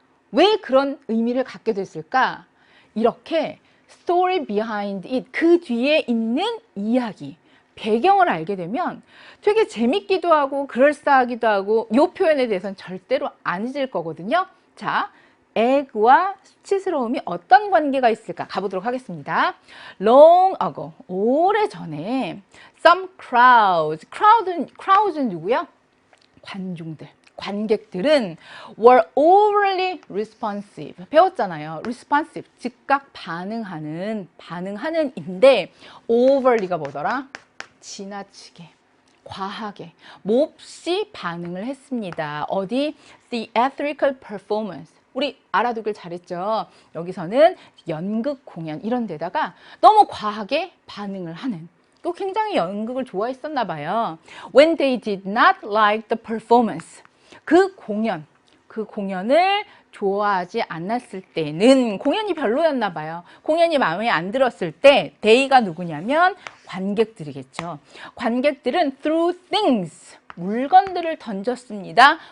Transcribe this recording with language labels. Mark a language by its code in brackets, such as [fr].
[ko] 왜 그런 의미를 갖게 됐을까? 이렇게 [en] story behind it, [ko] 그 뒤에 있는 이야기, 배경을 알게 되면 되게 재밌기도 하고 그럴싸하기도 하고 이 표현에 대해서는 절대로 안 잊을 거거든요. 자, 에그와 수치스러움이 어떤 관계가 있을까 가보도록 하겠습니다. [en] Long ago, [ko] 오래전에 [en] some crowds는 [ko] 누구야? 관중들, 관객들은 [en] were overly responsive. [ko] 배웠잖아요. responsive, 즉각 반응하는 인데 overly가 뭐더라? 지나치게, 과하게, 몹시 반응을 했습니다. 어디? [en] theatrical performance. [ko] 우리 알아두길 잘했죠. 여기서는 연극 공연 이런 데다가 너무 과하게 반응을 하는, 또 굉장히 연극을 좋아했었나 봐요. [en] When they did not like the performance. [ko] 그 공연을 좋아하지 않았을 때는, 공연이 별로였나 봐요. 공연이 마음에 안 들었을 때 they가 누구냐면 관객들이겠죠. 관객들은 [en] threw things, [ko] 물건들을 던졌습니다.